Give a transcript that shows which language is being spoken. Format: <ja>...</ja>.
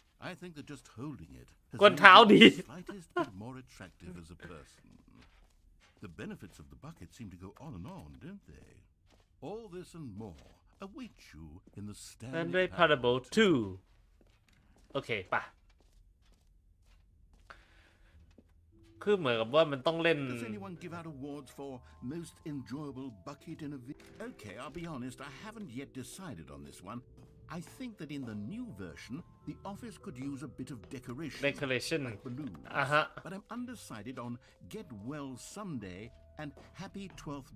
<en>I think that just holding it has</en> <th>กวนเท้าดี</th> <en>made it the slightest bit more attractive as a person. The benefits of the bucket seem to go on and on, don't they? All this and more await you in the</en> <th>Stanley Parable 2 โอเคป่ะคือเหมือนกับว่ามันต้องเล่น</th> <en>Does anyone give out awards for most enjoyable bucket in a video? Okay, I'll be honest, I haven't yet decided on this one. I think that in the new version, the office could use a bit of decoration. Like balloons. But I'm undecided on Get Well Someday and Happy 12th.</en>